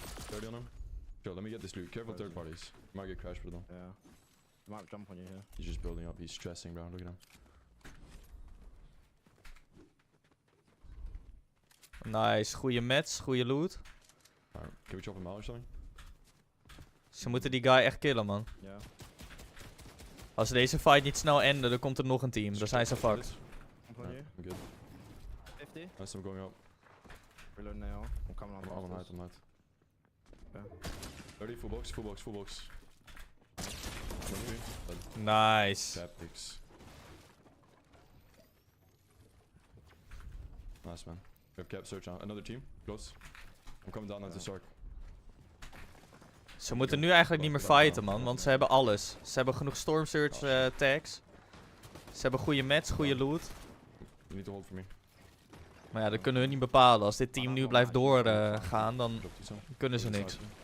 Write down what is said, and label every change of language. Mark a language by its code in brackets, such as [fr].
[en] 30 on him. Sure, let me get this loot. Careful third parties. You might get crashed with them. Yeah. He might jump on you here. He's just building up. He's stressing, bro. Look at him. [nl] Nice, goede match, goede loot. [en] Alright, can we chop him out or something? [nl] Ze moeten die guy echt killen, man. [en] Yeah. [nl] Als deze fight niet snel enden, dan komt er nog een team. Dan zijn ze fucked. [en] Jump on Alright, you. I'm good. 50. Nice, I'm going up. Reload now. I'm coming on. I'm on height, I'm height. Yeah. 30, full box, full box, full box. Nice. Tactics. Nice, man. We have cap search on. Another team, close. I'm coming down at the start. [nl] Ze moeten nu eigenlijk niet meer fighten, man. Want ze hebben alles. Ze hebben genoeg storm search tags. Ze hebben goede match, goede loot. [en] You need to hold for me. [nl] Maar ja, dat kunnen we niet bepalen. Als dit team nu blijft doorgaan, dan kunnen ze niks.